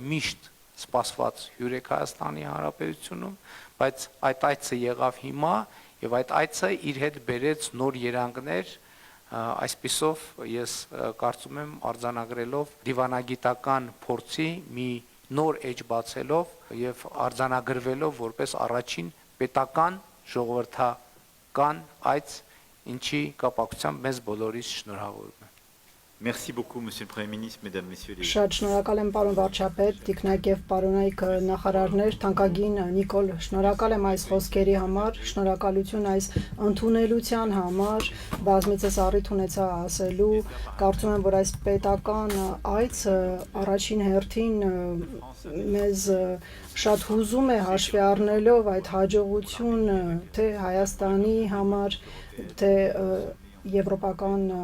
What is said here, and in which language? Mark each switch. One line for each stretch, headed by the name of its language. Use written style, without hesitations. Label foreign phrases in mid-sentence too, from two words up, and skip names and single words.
Armenian: միշտ սպասված հյուր եք Հայաստանի Հանրապետությունում, բայց այդ այցը եղավ հիմա եւ այդ այցը իր հետ բերեց նոր երանգներ, այսպիսով ես կարծում եմ արձանագրելով դիվանագիտական փորձի մի նոր էջ բացելով եւ արձանագրվելով որպես առաջին պետական ժողովրդական այց, ինչի կապակցությամբ մեզ բոլորիս շնորհավորում եմ։
French: Merci beaucoup, Monsieur le Premier ministre, Mesdames, Messieurs les...
Armenian: Շատ շնորհակալ եմ պարոն վարչապետ, տիկնայք եւ պարոնայք նախարարներ, թանկագին Նիկոլ, շնորհակալ եմ այս խոսքերի համար, շնորհակալություն այս ընդունելության համար, բազմիցս առիթ ունեցա ասելու, կարծում եմ, որ այս պետական այցը առաջին հերթին մեզ շատ հուզում է հաշվի առնելով այդ հաջողությունը թե Հայաստանի համար, թե եվրոպական